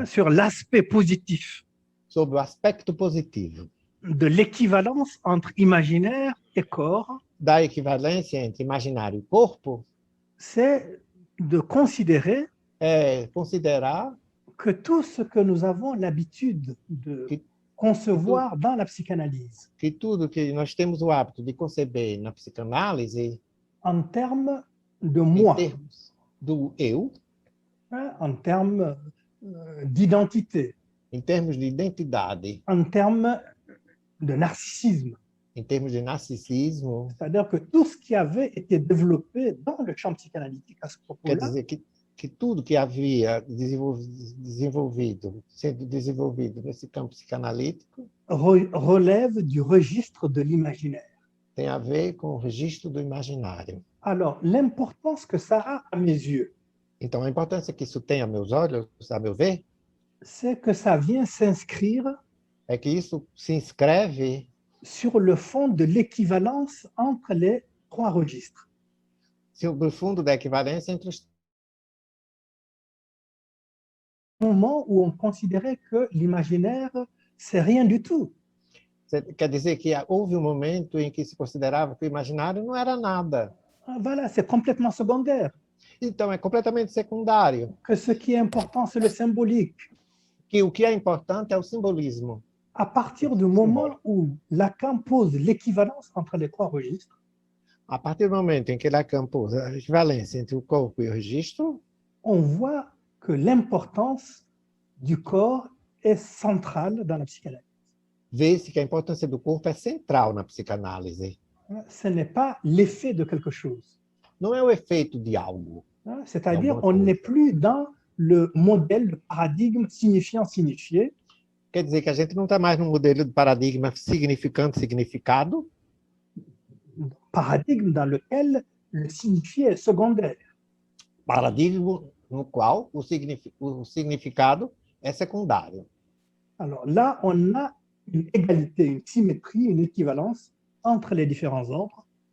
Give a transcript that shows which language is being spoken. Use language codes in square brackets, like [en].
[fr] hein, sur l'aspect positif [pt] sobre o aspecto positivo [fr] de l'équivalence entre imaginaire et corps, [pt] da equivalência entre imaginário e corpo, [fr] c'est de considérer [pt] é considerar [fr] que tout ce que nous avons l'habitude de [pt] Que- [fr] concevoir dans la psychanalyse [pt] que tudo que nós temos o hábito de conceber na psicanálise, [fr] en termes de [pt] em [fr] moi, [pt] termos do eu, [fr] hein, en termes d'identité, [pt] em termos de identidade, [fr] en termes de narcissisme. [pt] em termos de narcisismo, [fr] C'est-à-dire que tout ce qui avait été développé dans le champ psychanalytique à ce [pt] quer [fr] propos-là [pt] dizer que tudo que havia sendo desenvolvido nesse campo psicanalítico [fr] relève du registre de l'imaginaire. [pt] tem a ver com o registro do imaginário. [fr] Alors, l'importance que ça a à mes yeux, [pt] Então, a importância que isso tem a meus olhos, a meu ver, [fr] c'est que ça vient s'inscrire [pt] é que isso se inscreve [fr] sur le fond de l'équivalence entre les trois registres. [pt] sobre o fundo da equivalência entre os [fr] Moment où on considérait que l'imaginaire, c'est rien du tout. [pt] Quer dizer que houve um momento em que se considerava que o imaginário não era nada. [fr] Ah, voilà, c'est complètement secondaire. [pt] Então, é completamente secundário. [fr] Que ce qui est important, c'est le symbolique. [pt] Que o que é importante é o simbolismo. [fr] À partir du moment où Lacan pose l'équivalence entre les trois registres, [pt] A partir do momento em que Lacan pôs a equivalência entre o corpo e o registro, [fr] on voit que l'importance du corps est centrale dans la psychanalyse. [pt] vê-se que a importância do corpo é central na psicanálise. [fr] Ce n'est pas l'effet de quelque chose. [pt] Não é o efeito de algo. [fr] C'est-à-dire, bon on sens. n'est plus dans le modèle, le paradigme signifiant-signifié, [pt] Quer dizer que a gente não está mais no modelo de paradigma significante-significado, [fr] paradigme dans lequel le signifié est secondaire. [pt] paradigma no qual o significado é secundário. [fr] Alors là, on a une égalité, une symétrie, une équivalence entre les différents ordres.